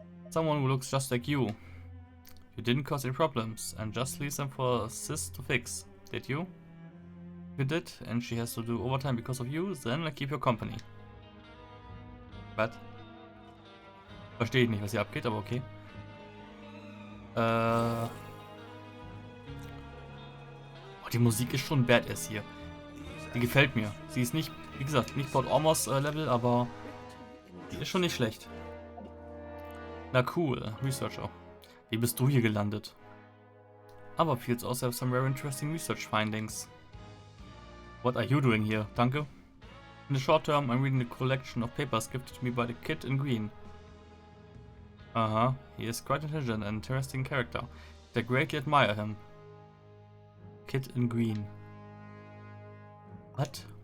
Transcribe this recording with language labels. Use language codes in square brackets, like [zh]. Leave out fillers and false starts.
[en] Someone who looks just like you. You didn't cause any problems, and just leave them for Sis to fix, did you? If you did, and she has to do overtime because of you, then I keep your company. What? [de] Verstehe ich nicht, was hier abgeht, aber okay. Die Musik ist schon badass hier. Die gefällt mir. Sie ist nicht, wie gesagt, nicht Port Ormos Level, aber die ist schon nicht schlecht. Na cool, Researcher. Wie bist du hier gelandet? [en] Other fields also have some very interesting research findings. What are you doing here? [de] Danke. [en] In the short term, I'm reading the collection of papers gifted to me by the kid in green. He is quite intelligent and interesting character. I greatly admire him. Kid in green. What?